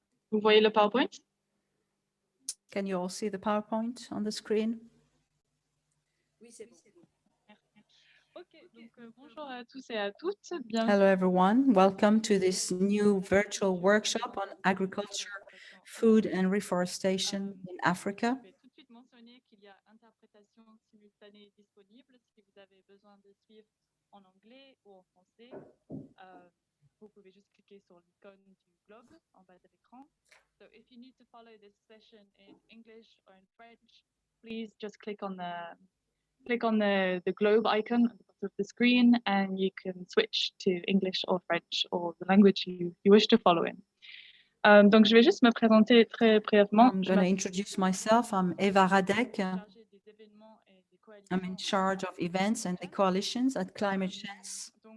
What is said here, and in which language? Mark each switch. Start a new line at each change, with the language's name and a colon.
French: Vous voyez le PowerPoint?
English: Can you all see the PowerPoint on the screen?
French: Oui, c'est bon. Ok, donc bonjour à tous et à toutes.
English: Hello everyone, welcome to this new virtual workshop on agriculture, food and reforestation in Africa.
French: Je vais tout de suite mentionner qu'il y a interprétation simultanée disponible si vous avez besoin de suivre en anglais ou en français. Vous pouvez juste cliquer sur l'icône du globe en bas de l'écran.
English: So if you need to follow this session in English or in French, please just click on the globe icon at the bottom of the screen and you can switch to English or French or the language you wish to follow in.
French: Donc, je vais juste me présenter très brièvement.
English: I'm going to introduce myself. I'm Eva Radek. I'm in charge of events and the coalitions at Climate Change.